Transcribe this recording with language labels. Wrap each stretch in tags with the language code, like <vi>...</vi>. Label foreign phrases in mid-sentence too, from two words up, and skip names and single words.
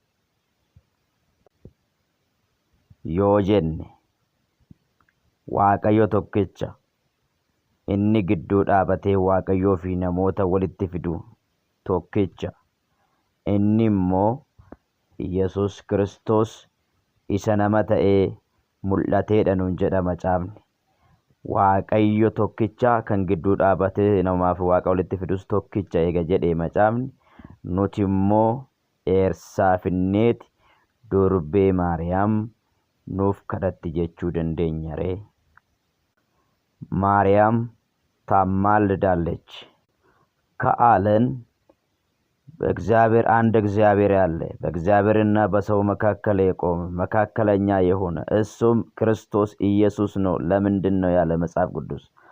<om>Yoo jenne Waaqayyo tokkicha inni gidduu dhaabatee Waaqayyoo fi namoota walitti fidu tokkicha inni immoo Yesus Kiristoos isa nama ta'ee mul'ateedha nuun jedha macaafni. Waaqayyo tokkicha kan gidduu dhaabatee namaaf Waaqa walitti fidus tokkicha eega jedhee macaafni, nuti immoo eersaa finneeti Durbee Maariyaam nuuf kadhatti jechuu dandeenya ree.</om> <am>ማርያም ታማልዳለች። ከዓለም በእግዚአብሔር አንድ እግዚአብሔር ያለ በእግዚአብሔርና በሰው መካከል የቆመ መካከለኛ የሆነ እሱም ክርስቶስ ኢየሱስ ነው። ለምንድን ነው ያለ መጽሐፍ ቅዱስ?</am>